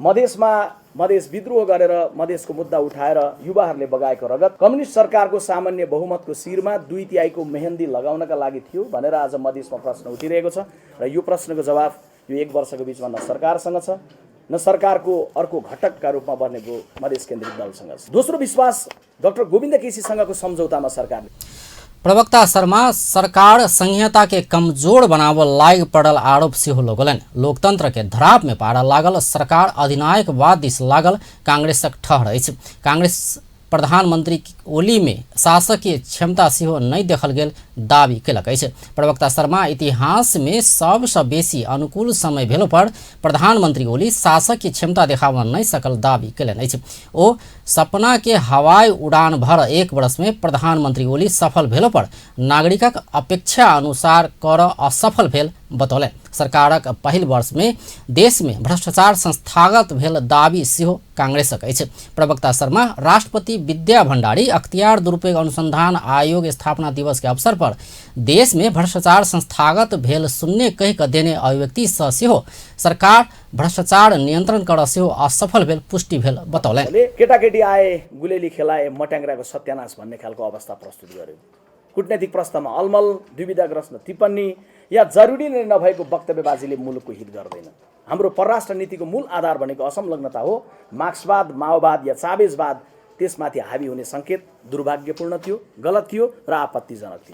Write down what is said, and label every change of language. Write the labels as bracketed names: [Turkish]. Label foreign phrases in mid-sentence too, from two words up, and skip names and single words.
[Nepali] मधेस विद्रोह गरेर मधेसको मुद्दा उठाएर युवाहरूले बगाएको रगत कम्युनिस्ट सरकारको सामान्य बहुमतको शिरमा 2/3 मेहन्दी लगाउनका लागि थियो भनेर आज मधेसमा प्रश्न उठिरहेको छ र यो प्रश्नको जवाफ यो एक वर्षको बीचमा न सरकारसँग छ न सरकारको अर्को घटकका रूपमा बनेको मधेस केन्द्रित दलसँग छ। दोस्रो विश्वास डाक्टर गोविन्द केसीसँगको सम्झौतामा सरकारले [Maithili] प्रवक्ता शर्मा सरकार संहिता के कमजोर बनाव लाग पड़ल आरोप सेहो लगौलनि। लोकतंत्र के धराप में पारा लागल सरकार अधिनायकवाद दिस लागल कांग्रेसक ठहर अछि। कांग्रेस प्रधानमंत्री ओली में शासकीय क्षमता सेहो नहीं देखल गेल दावी केलक अछि। प्रवक्ता शर्मा इतिहास में सबसँ बेसी अनुकूल समय भेलो पर प्रधानमंत्री ओली शासकीय क्षमता देखाबऽ नहीं सकल दावी केलनि अछि। ओ सपना के हवाई उड़ान भर एक वर्ष में प्रधानमंत्री ओली सफल भेलो पर नागरिकक अपेक्षा अनुसार कर असफल भेल बतौलनि। सरकारक पहिल वर्ष में देश में भ्रष्टाचार संस्थागत भेल दावी सेहो कांग्रेसक अछि। प्रवक्ता शर्मा राष्ट्रपति विद्या भण्डारी अख्तियार दुरुपयोग अनुसंधान आयोग स्थापना दिवस के अवसर पर देश में भ्रष्टाचार संस्थागत भेल शून्य कहि क देने अभिव्यक्ति सँ सेहो सरकार भ्रष्टाचार नियन्त्रण कर सेहो असफल भेल पुष्टि भेल बतौलनि। [Nepali] केटाकेटी आए गुलेली खेलाए मट्याङ्ग्राको सत्यानाश भन्ने खालको अवस्था प्रस्तुत गर्यो। कूटनैतिक प्रस्तावमा अलमल दुविधाग्रस्त टिप्पणी या जरुरी नै नभएको वक्तव्यबाजीले मुलुकको हित गर्दैन। हाम्रो परराष्ट्र नीतिको मूल आधार भनेको असंलग्नता हो। मार्क्सवाद, माओवाद या चावेजवाद त्यसमाथि हावी हुने संकेत दुर्भाग्यपूर्ण थियो, गलत थियो र आपत्तिजनक थियो।